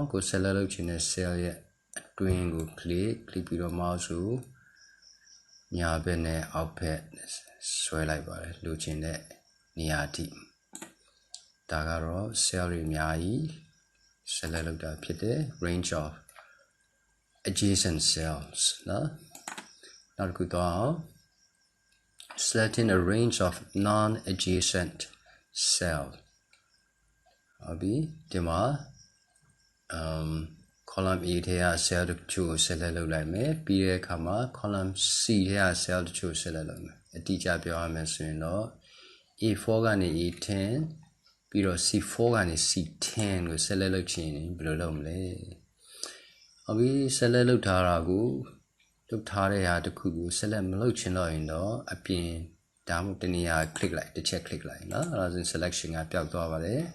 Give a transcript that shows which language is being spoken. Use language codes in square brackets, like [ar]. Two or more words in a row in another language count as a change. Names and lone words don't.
[my] ကို select လုပ်ချင်တဲ့ cell ရဲ့အတွင်းကို click ပြီးတော့ mouse ကိုညာဘက်နဲ့အောက်ဘက်ဆွဲလိုက်ပါတယ်လိုချင်တဲ့နေရာအထိဒါကတော့ cell တွေအများကြီး select လုပ်တာဖြစ်တယ် [en] range of adjacent cells [my] နော်နောက်တစ်ခုတော့ [en] selecting a range of non-adjacent cell [my] ဟုတ်ပြီဒီမှာ column A ထဲက cell တချို့ကို select လုပ်လိုက်မယ်ပြီးတဲ့အခါမှာ column C ထဲက cell တချို့ select လုပ်မယ်အတိအကျပြောရမယ်ဆိုရင်တော့ A4 ကနေ A10 ပြီးတော့ C4 ကနေ C10 ကို select လုပ်ချင်ရင်ဘယ်လိုလုပ်မလဲဟုတ်ပြီ select လုပ်ထားတာကိုလုပ်ထားတဲ့ဟာတစ်ခုကို select မလုပ်ချင်တော့ရင်တော့အပြင်ဒါမှမဟုတ်တနေရာ click လိုက်တစ်ချက် click လိုက်နော်အဲ့ဒါဆို selection ကပျောက်သွားပါတယ်